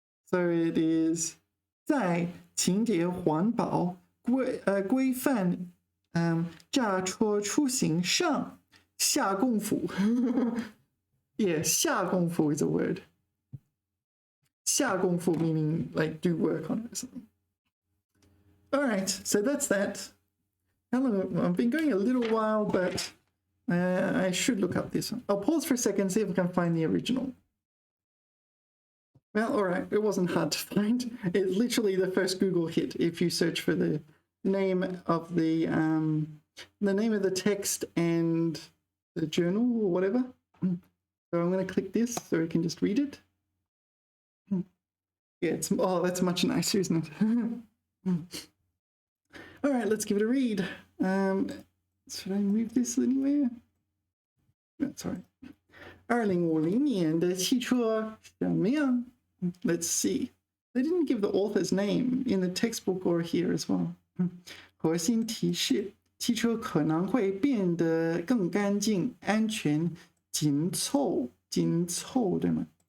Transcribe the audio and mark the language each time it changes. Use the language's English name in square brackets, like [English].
[English] So it is [Chinese] 在清洁环保规范驾车出行上下功夫。 [English] Yeah, 下功夫 is a word. 下功夫 meaning like do work on it or something. All right, so that's that. How long? I've been going a little while, but I should look up this one. I'll pause for a second, see if I can find the original. Well, all right, it wasn't hard to find. It's literally the first Google hit if you search for the name of the name of the text and the journal or whatever. So I'm going to click this so we can just read it. Yeah, that's much nicer, isn't it? All right, let's give it a read. Should I move this anywhere? That's all right. [Chinese] 2050年的汽车什么样？ [English] Let's see. They didn't give the author's name in the textbook or here as well. [Chinese] 核心提示：汽车可能会变得更干净、安全、紧凑，对吗？